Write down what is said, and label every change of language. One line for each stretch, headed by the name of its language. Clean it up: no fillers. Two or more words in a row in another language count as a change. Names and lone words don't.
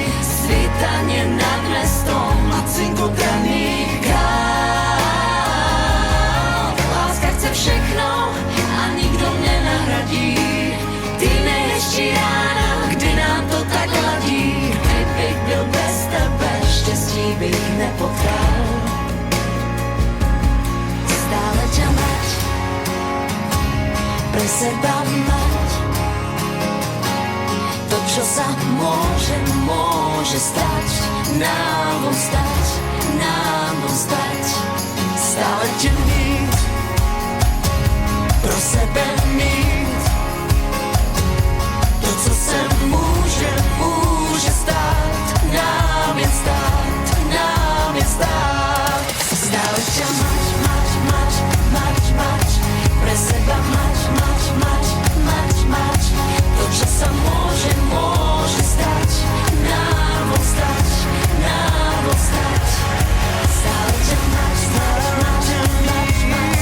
Slovak: Svítanie nad mestom a cinkot raných káv.
Czech: Láska chce všechno a
Slovak: nikto nenahradí,
Czech: ty nejhezčí rána, Kdy nám to tak ladí, kdybych byl bez tebe, štěstí bych nepotkal.
Slovak: stále ťa mať, pre seba mať. To, čo sa môže stať, nám von stať, nám von stať.
Czech: Stále tě mít, pro sebe mít. To, co se může stát, nám jen stát, nám jen stát.
Slovak: Stále ťa mať, mať, mať, mať, mať. Pre seba mať, mať, mať, mať, mať. To, čo sa môže stať, nám von stať, nám von stať. Stále ťa mať, mať, mať, mať, mať.